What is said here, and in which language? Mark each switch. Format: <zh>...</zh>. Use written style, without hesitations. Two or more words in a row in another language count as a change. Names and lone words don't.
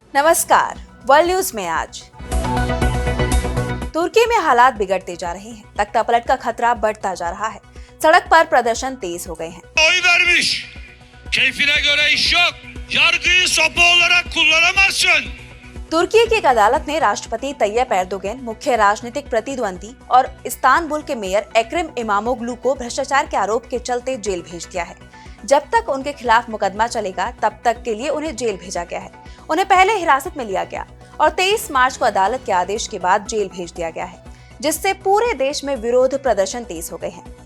<hi>नमस्कार। वर्ल्ड न्यूज में आज तुर्की में हालात बिगड़ते जा रहे हैं। तख्तापलट का खतरा बढ़ता जा रहा है। सड़क पर प्रदर्शन तेज हो गए हैं।</hi> <tr>Oy vermiş. Keyfine göre iş yok. Yargıyı sopa olarak kullanamazsın.</tr> <hi>तुर्की की एक अदालत ने राष्ट्रपति तैयब एर्दोगन, मुख्य राजनीतिक प्रतिद्वंदी और इस्तानबुल के मेयर एक्रम इमामोग्लू को भ्रष्टाचार के आरोप के चलते जेल भेज दिया है। जब तक उनके खिलाफ मुकदमा चलेगा तब तक के लिए उन्हें जेल भेजा गया है। उन्हें पहले हिरासत में लिया गया और 23 मार्च को अदालत के आदेश के बाद जेल भेज दिया गया है, जिससे पूरे देश में विरोध प्रदर्शन तेज हो गए हैं।</hi>